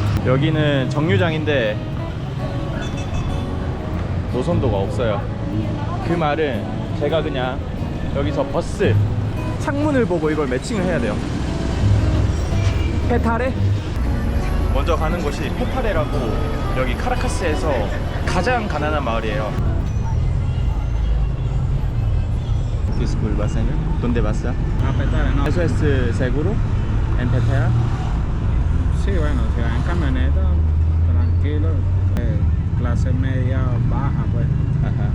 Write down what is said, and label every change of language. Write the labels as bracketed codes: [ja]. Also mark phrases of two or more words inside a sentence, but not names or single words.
[ko] 여기는 정류장인데 노선도가 없어요. 그 말은 제가 그냥 여기서 버스 창문을 보고 이걸 매칭을 해야 돼요. 페타레? 먼저 가는 곳이 페타레라고, 여기 카라카스에서 가장 가난한 마을이에요. [es] Disculpa, señor. ¿Dónde vas? A Petare, no. ¿Eso es seguro? ¿En Petare? Sí, bueno, si vas en camioneta, tranquilo, clase media baja, pues. Ajá.